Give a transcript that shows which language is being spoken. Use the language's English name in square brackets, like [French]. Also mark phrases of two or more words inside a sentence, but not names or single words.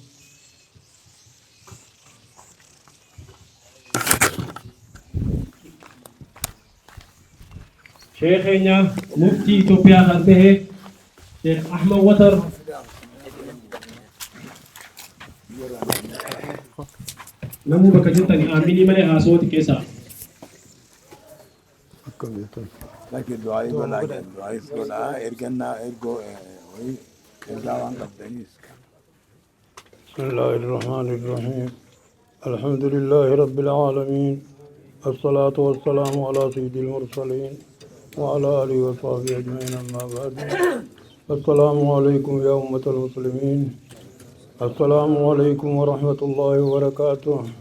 [Oromo] Sheekhenya muftii Itoophiyaa kan ta'e Sheekh Ahmed Watar namuu bakka jirtanii aaminii malee haasoo xiqqeessaa. Lagi doa itu ergana ergo ergawan kaptenis. [Arabic] بسم الله الرحمن الرحيم. الحمد لله رب العالمين. الصلاة والسلام على سيد المرسلين وعلى آله وصحبه أجمعين أما بعد. السلام عليكم يا أمة المسلمين. السلام عليكم ورحمة الله وبركاته.